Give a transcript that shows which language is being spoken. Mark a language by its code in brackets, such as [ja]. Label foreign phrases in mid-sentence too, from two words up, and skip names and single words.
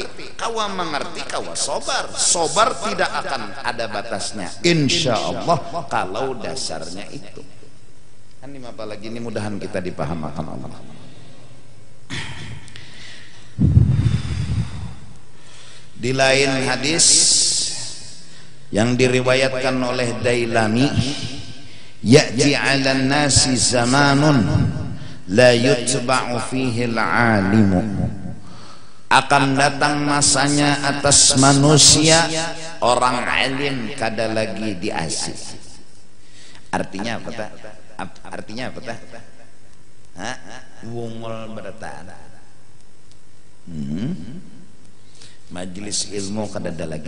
[bjn] Kawa mengerti kawa sobar. [id] Sobar tidak akan ada batasnya [ar] insya Allah [id] kalau dasarnya itu. Kan ini apalagi ini mudahan kita dipahamakan Allah. Di lain hadis yang diriwayatkan oleh Dailami, [ar] ya'ti 'alan nasi zamanun la yutba'u fihi al-'alimu, [id] akan datang masanya atas manusia orang alim [bjn] kada lagi diasih. Artinya apa tak? Artinya apa tak? Wungul bertaan. Majelis ilmu kadada lagi.